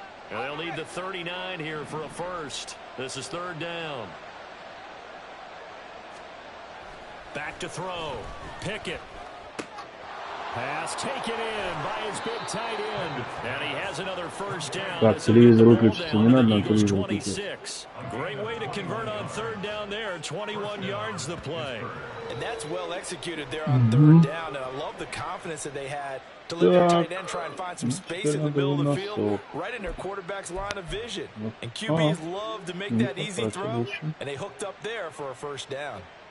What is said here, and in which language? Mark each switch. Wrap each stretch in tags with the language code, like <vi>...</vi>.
<en>And they'll need the 39 here for a first. This is 3rd down. Back to throw. Pickett. Pass taken in by his big tight end. And he has another first down.</en> <ru>Так, телевизор выключится, не надо на телевизор выключить.</ru> <en>Great way to convert on 3rd down there. 21 yards the play. And that's well executed there on 3rd down. And I love the confidence that they had to let their tight end try and find some space in the middle of the field, right in their quarterback's line of vision. And QBs love to make that easy throw, and they hooked up there for a first down.</en>